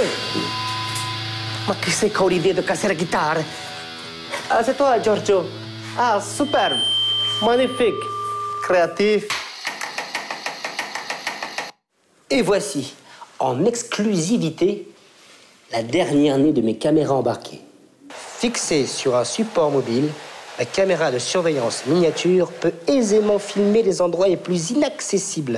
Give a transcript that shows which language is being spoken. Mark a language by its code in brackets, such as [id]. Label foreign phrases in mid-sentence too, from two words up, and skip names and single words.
[it] Ma che sei con l'idea di casser la chitarra? [fr] Ah, c'est toi, Giorgio. Ah, superbe. Magnifique. Créatif. Et voici, en exclusivité, la dernière née de mes caméras embarquées. Fixée sur un support mobile, la caméra de surveillance miniature peut aisément filmer les endroits les plus inaccessibles.